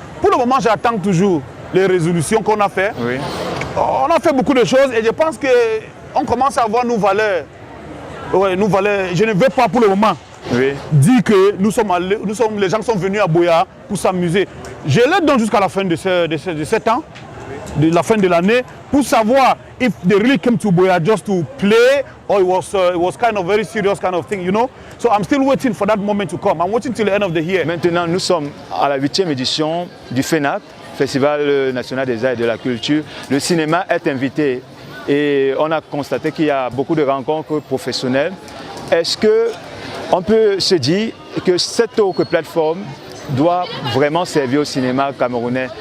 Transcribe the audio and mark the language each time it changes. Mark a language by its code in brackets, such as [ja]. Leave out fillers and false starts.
[fr] Pour le moment, j'attends toujours les résolutions qu'on a faites. Oui. On a fait beaucoup de choses et je pense qu'on commence à avoir nos valeurs. Ouais, nos valeurs. Je ne veux pas pour le moment dire que les gens sont venus à Buea pour s'amuser. Je les donne jusqu'à la fin de 7 ans. De la fin de l'année pour savoir [en] if they really came to Buea just to play or it was kind of very serious kind of thing, you know. So I'm still waiting for that moment to come. I'm waiting till the end of the year. [fr] Maintenant, nous sommes à la 8e édition du FENAC, Festival national des arts et de la culture. Le cinéma est invité et on a constaté qu'il y a beaucoup de rencontres professionnelles. Est-ce qu'on peut se dire que cette autre plateforme doit vraiment servir au cinéma camerounais?